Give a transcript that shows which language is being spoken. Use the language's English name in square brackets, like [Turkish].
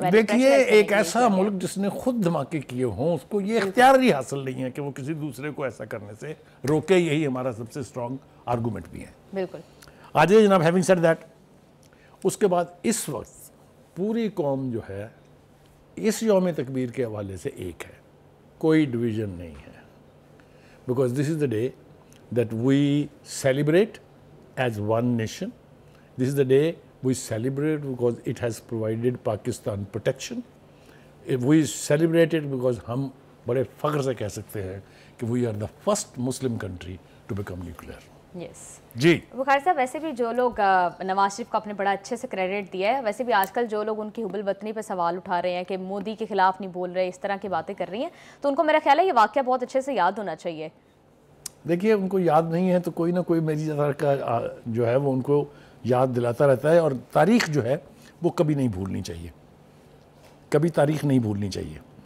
[Hindi] देखिए, एक ऐसा मुल्क जिसने खुद धमाके किए हों उसको ये इख्तियार ही हासिल नहीं है कि वो किसी दूसरे को ऐसा करने से रोके। यही हमारा सबसे स्ट्रॉन्ग आर्गूमेंट भी है। बिल्कुल। आ जाइए जनाब, [English] having said that, [Hindi] उसके बाद इस वक्त पूरी कौम जो है इस यौम तकबीर के हवाले से एक है, कोई डिवीज़न नहीं है। [English] Because this is the day that we celebrate as one nation. This is the day we celebrate because it has provided Pakistan protection. We celebrate it because [Hindi] हम बड़े फ़ख्र से कह सकते हैं कि [English] we are the first Muslim country to become nuclear. Yes. [Hindi] जी। बुखारी साहब, वैसे भी जो लोग नवाज शरीफ को आपने बड़ा अच्छे से क्रेडिट दिया है, वैसे भी आजकल जो लोग उनकी हुबल वतनी पे सवाल उठा रहे हैं कि मोदी के खिलाफ नहीं बोल रहे, इस तरह की बातें कर रही हैं, तो उनको मेरा ख्याल है ये वाक़या बहुत अच्छे से याद होना चाहिए। देखिए, उनको याद नहीं है तो कोई ना कोई मेरी तरह का जो है वो उनको याद दिलाता रहता है। और तारीख़ जो है वो कभी नहीं भूलनी चाहिए, कभी तारीख़ नहीं भूलनी चाहिए।